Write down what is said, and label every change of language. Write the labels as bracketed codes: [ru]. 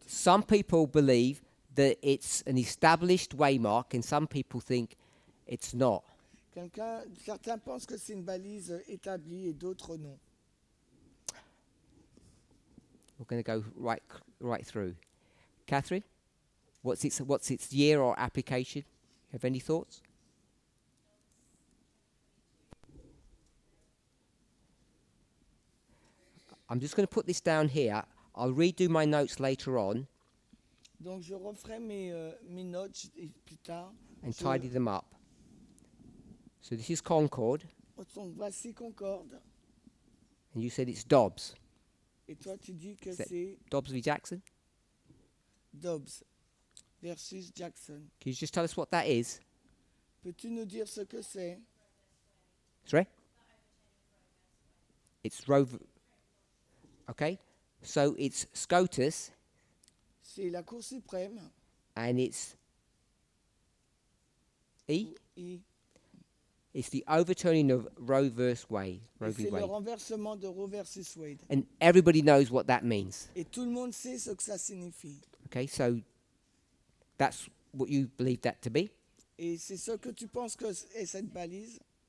[en] Some people believe that it's an established waymark, and some people think it's not. [fr] Certains pensent que c'est une balise établie et d'autres non. [en] We're going to go right through. Catherine, what's its year or application? Have any thoughts? I'm just going to put this down here. I'll redo my notes later on [fr] Donc je referai mes notes plus tard. [en] and tidy them up. So this is Concord, [fr] Donc voici Concorde. [en] and you said it's Dobbs. [fr] Et toi tu dis que C'est- c'est [en] Dobbs v. Jackson. [fr] Dobbs versus Jackson. [en] Can you just tell us what that is? [fr] Peux-tu nous dire ce que c'est? [en] Sorry? It's Okay, so it's SCOTUS, [fr] C'est la Cour suprême. [en] and it's E. [fr] Et [en] It's the overturning of Roe versus Wade. [fr] Roe v. c'est le Wade. renversement de Roe versus Wade. And everybody knows what that means. Et tout le monde sait ce que ça signifie. Okay, so that's what you believe that to be. Et c'est ce que tu penses que est cette balise?